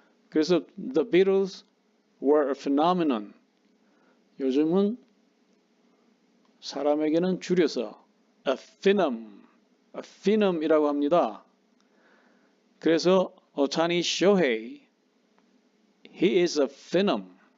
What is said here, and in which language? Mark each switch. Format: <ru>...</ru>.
<ko>그래서</ko> <en>The Beatles were a phenomenon.</en> <ko>요즘은 사람에게는 줄여서 a phenom이라고 합니다. 그래서 오타니 쇼헤이,</ko> <en>he is a phenom.</en>